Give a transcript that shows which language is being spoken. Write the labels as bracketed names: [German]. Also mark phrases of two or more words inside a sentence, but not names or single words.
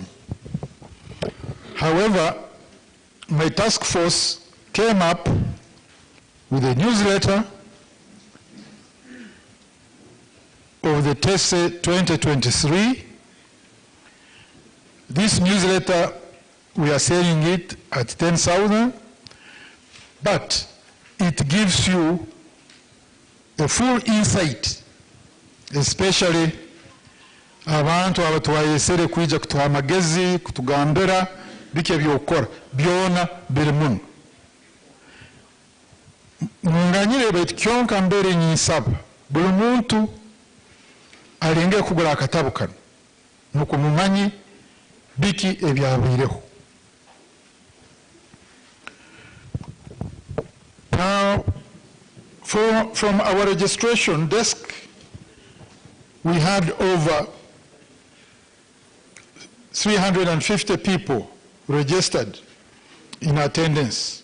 [English] However, my task force came up with a newsletter of the TESE 2023. This newsletter, we are selling it at 10,000, but it gives you a full insight, especially [Tooro] abantu abatwayesere kwija kutuha amagezi kutugambira bike byokora byona biri muno. Munganyire bait kyonka mbere nyisaba buli muntu alenge kugura akatabu kano nuko mumanyi biki ebyabwireho. [English] Now, from our registration desk, we had over 350 people registered in attendance.